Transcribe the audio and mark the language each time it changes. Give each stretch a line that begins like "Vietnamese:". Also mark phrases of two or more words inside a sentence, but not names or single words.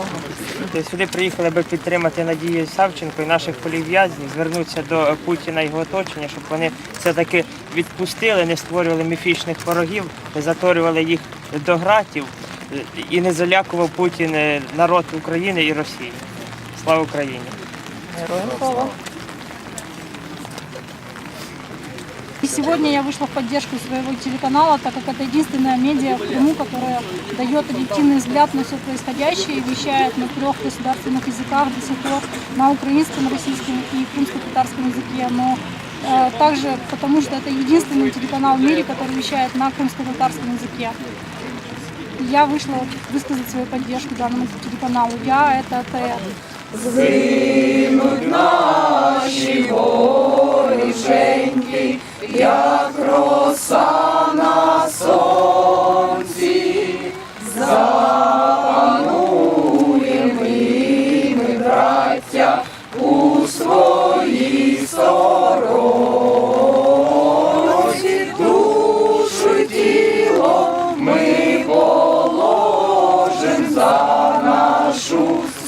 Ukrainian: Сюди приїхали, аби підтримати Надію Савченко і наших політв'язнів, звернутися до Путіна і його оточення, щоб вони все-таки відпустили, не створювали міфічних ворогів, не заторювали їх до ґратів і не залякував Путін народ України і Росії. Слава Україні! Героям слава!
Russian: И сегодня я вышла в поддержку своего телеканала, так как это единственная медиа в Крыму, которая дает объективный взгляд на все происходящее и вещает на 3 государственных языках до сих пор, на украинском, российском и крымско-татарском языке, но также потому, что это единственный телеканал в мире, который вещает на крымско-татарском языке. Я вышла высказать свою поддержку данному телеканалу. Я — это ТР.
Ukrainian: Згинуть наші воріженьки, як роса на сонці, запануємо і ми, браття, у своїй сторонці, душу й тіло ми положим за нашу